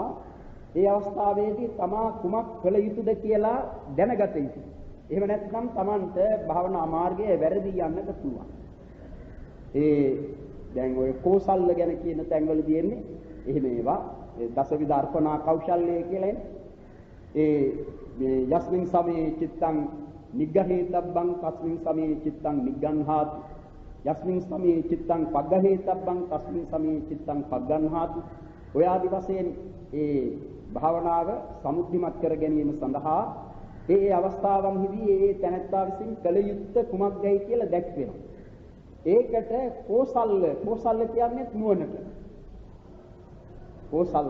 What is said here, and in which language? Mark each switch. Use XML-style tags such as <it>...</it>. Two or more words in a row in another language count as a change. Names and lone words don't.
<si>ඒ අවස්ථාවේදී තමා කුමක් කළ යුතුද කියලා දැනගත යුතුයි. එහෙම නැත්නම් Tamanට භාවනා මාර්ගයේ වැරදි යන්නට පුළුවන්. දැන් ඔය කෝසල්ල ගැන කියන තැන්වල තියෙන්නේ එහෙම ඒවා දසවිධ අර්පණා කෞශල්‍ය කියලා එන්නේ. මේ</si> <pi>යස්මින් සමේ චිත්තං නිග්ගහේතබ්බං තස්මින් සමේ චිත්තං නිග්ගන්හාති යස්මින් සමේ චිත්තං පග්ගහේතබ්බං තස්මින් සමේ චිත්තං පග්ගන්හාති</pi> <si>ඔය ආදි වශයෙන් ඒ භාවනාව සමුද්ධිමත් කර ගැනීම සඳහා ඒ අවස්ථාවන්හිදී ඒ තැනැත්තා විසින් කළ යුත්තේ කුමක්දයි කියලා දැක්වෙනවා. ඒකට කෝසල්ල කියන්නේ නුවණට. කෝසල්ල.</si>